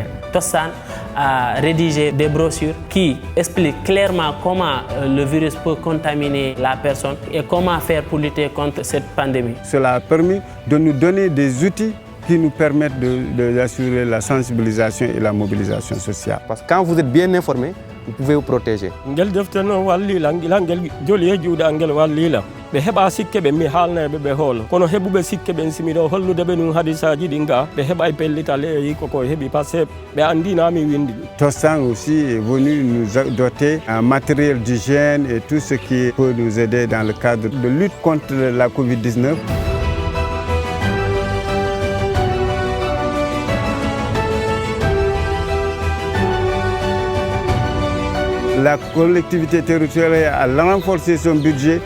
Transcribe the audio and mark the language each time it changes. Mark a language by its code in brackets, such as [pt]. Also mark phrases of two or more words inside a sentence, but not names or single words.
[fr] Tostan a rédigé des brochures qui expliquent clairement comment le virus peut contaminer la personne et comment faire pour lutter contre cette pandémie. Cela a permis de nous donner des outils qui nous permettent d'assurer la sensibilisation et la mobilisation sociale. Parce que quand vous êtes bien informé, vous pouvez vous protéger. [ff] ɓe heɓa sikke ɓe mi haalnaɓe ɓe hoolo kono heɓuɓe sikke ɓen simiɗo hollude ɓe ɗum hadisaji ɗin ga ɓe heɓa pellital e koko heeɓi [fr] par ce que [ff] ɓe andinami windi ɗum. [fr] Tostan aussi est venu nous doter un matériel d'hygiène et tout ce qui peut nous aider dans le cadre de lutte contre la Covid-19. La collectivité territoriale a renforcé son budget.